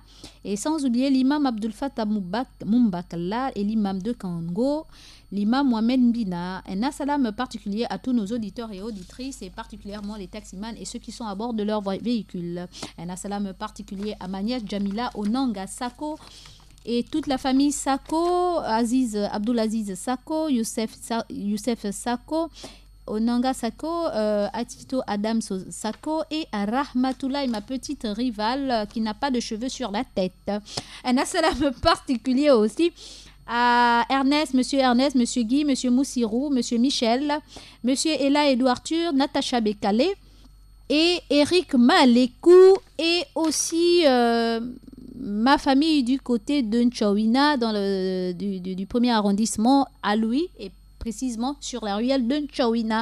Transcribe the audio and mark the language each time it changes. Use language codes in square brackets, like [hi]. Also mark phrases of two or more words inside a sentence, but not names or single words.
[fr] Et sans oublier l'imam Abdul Fattah Mumbakalla et l'imam de Kango, l'imam Mohamed Mbina. Un salam particulier à tous nos auditeurs et auditrices, et particulièrement les taximans et ceux qui sont à bord de leur véhicule. Un salam particulier à Manias Jamila, Onanga Sako, et toute la famille Sako, Abdulaziz Sako, Youssef Sako, Onanga Sako, Atito Adam Sako et à Rahmatullah, ma petite rivale qui n'a pas de cheveux sur la tête. Un salam particulier aussi à Ernest, Monsieur Guy, Monsieur Moussirou, Monsieur Michel, Monsieur Ella Edou Arthur, Natacha Bekale et Eric Malekou, et aussi ma famille du côté de Nchawina dans du premier arrondissement à Louis, et précisément sur la ruelle de Nchawina.